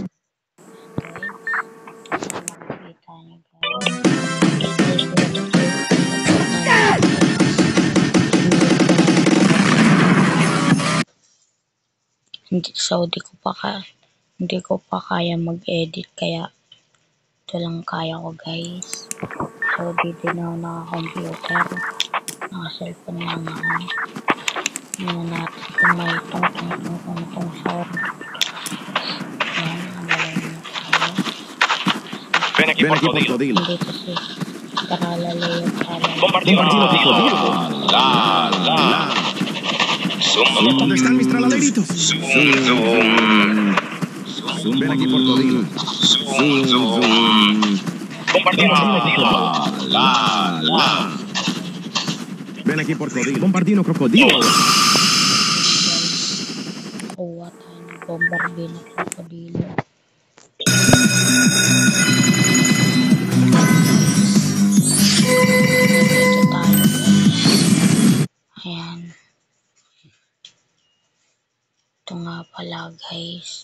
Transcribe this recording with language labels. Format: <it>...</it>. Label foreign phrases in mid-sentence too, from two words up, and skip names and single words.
<tl>Makikita niyo So hindi ko pa kaya mag-edit kaya ito lang kaya ko guys. So dito na ako naka-computer, naka-cellphone lang ako. Tingnan natin kung may tong sound. Ayan, nagalan na tayo.</tl> <es>Ven aquí por cocodrilo.</es> <tl>Dito si Tralalay.</tl> <es>Compartimos cocodrilo. La. ¿Dónde están mis tralaleritos? Ven aquí por cocodrilo. Compartimos cocodrilo. La. Ven aquí por cocodrilo. Bombardino crocodilo.</es> <tl>Kuha tayo ng bombardier na krokodilo. Dito tayo guys. Ayan. Ito nga pala guys.</tl>